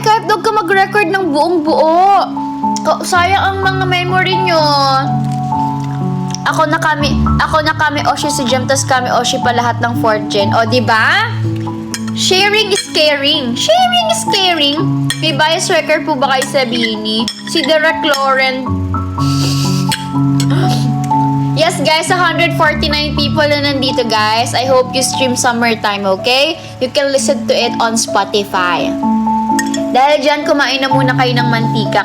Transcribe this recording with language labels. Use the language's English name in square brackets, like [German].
[Filipino] Kahit huwag ka mag-record ng buong buo. Sayang ang mga memory nyo. Ako na kami Oshi si Jem, tas kami Oshi pa lahat ng 4th gen. O, diba? [English] Sharing is caring. Sharing is caring. [Filipino] May bias record po ba kayo sa Bini? Si Derek Lauren. [English] Yes, guys, 149 people na nandito, guys. I hope you stream summertime, okay? You can listen to it on Spotify. [Filipino] Dahil dyan, kumain na muna kayo ng mantika.